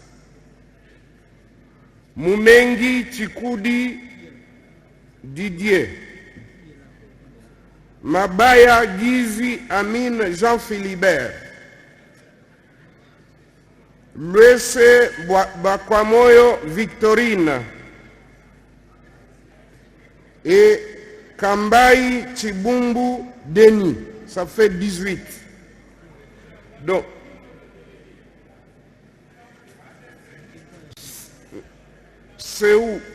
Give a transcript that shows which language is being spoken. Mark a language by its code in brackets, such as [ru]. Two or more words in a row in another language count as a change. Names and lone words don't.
[fr] Mumengi Chikudi Didier. Mabaya Gizi Amin Jean-Philibert. Luese Bakwamoyo Victorine. Et Kambai Chibumbu Denis. Ça fait 18. Donc, c'est où?